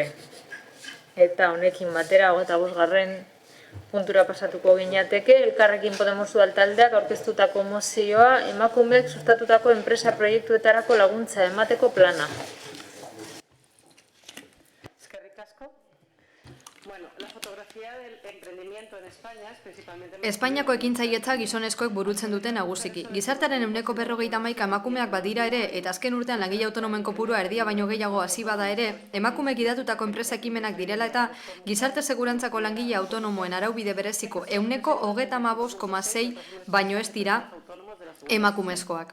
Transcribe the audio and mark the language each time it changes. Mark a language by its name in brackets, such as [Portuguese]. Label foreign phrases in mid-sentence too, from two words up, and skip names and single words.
[Basque] Eta honekin batera 25. puntura pasatuko ginateke, Elkarrekin Podemos udaltaldeak aurkeztutako mozioa emakumeek sustatutako enpresa proiektuetarako laguntza emateko plana. Eskerrik asko. Bueno, [Spanish] la fotografía del emprendimiento en España es principalmente... [Basque] Espainiako ekintzailetza gizonezkoek burutzen dute nagusiki. Gizartearen 51% emakumeak badira ere, eta azken urtean langile autonomoen kopurua erdia baino gehiago hasi bada ere, emakumeek idatutako enpresa ekimenak direla eta gizarte segurantzako langile autonomoen araubide bereziko 35,6 baino ez dira emakumezkoak.